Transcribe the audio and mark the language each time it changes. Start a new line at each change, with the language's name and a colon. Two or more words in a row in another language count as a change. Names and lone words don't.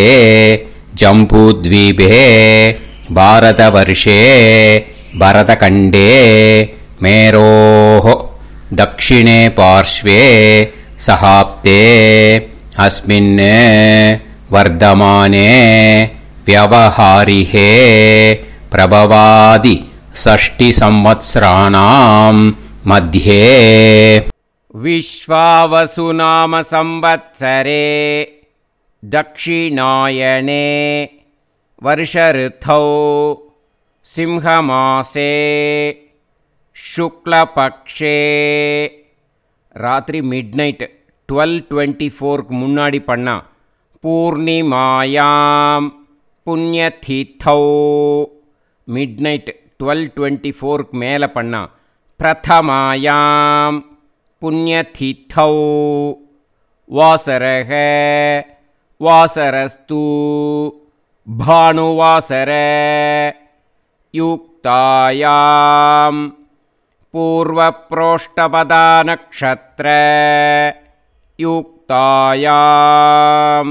Sanskrit: जम्बूद्वीपे भारतवर्षे भरतखण्डे मेरोः दक्षिणे पार्श्वे शकाब्दे अस्मिन् वर्तमाने व्यवहारिहे प्रभवादि षष्टि संवत्सराणां मध्ये विश्वावसु नाम संवत्सरे दक्षिणायने वर्ष ऋतौ सिंहमासे शुक्लपक्षे रात्रि मिडनाइट 12:24
Tamil: முன்னாடி பண்ணா
Sanskrit: पूर्णिमायां पुण्यतिथौ
English: mid night
Sanskrit: 12:24
Tamil: மேலே பண்ணா
Sanskrit: प्रथमायां पुण्यतिथौ वासरक वासरस्तु भानुवासर युक्तायां पूर्वप्रोष्ठपदा नक्षत्र युक्तायाम्